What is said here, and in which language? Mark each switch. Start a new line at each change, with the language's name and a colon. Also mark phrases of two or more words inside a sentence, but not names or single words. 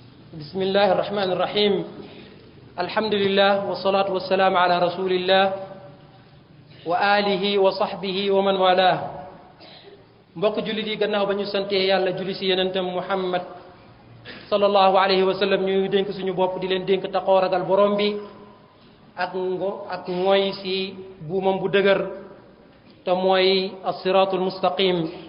Arabic: بسم الله الرحمن الرحيم الحمد لله والصلاة والسلام على رسول الله وآله وصحبه ومن والاه
Wolof: mbokk jullit yi gannaaw ba ñu santee yàlla julli ci yenentam Muhammad
Arabic: صلى الله عليه وسلم
Wolof: ñu dénk suñu bopp di leen dénk taxoo ragal borom bi ak mooy ci buumam bu dëgër te mooy
Arabic: الصراط المستقيم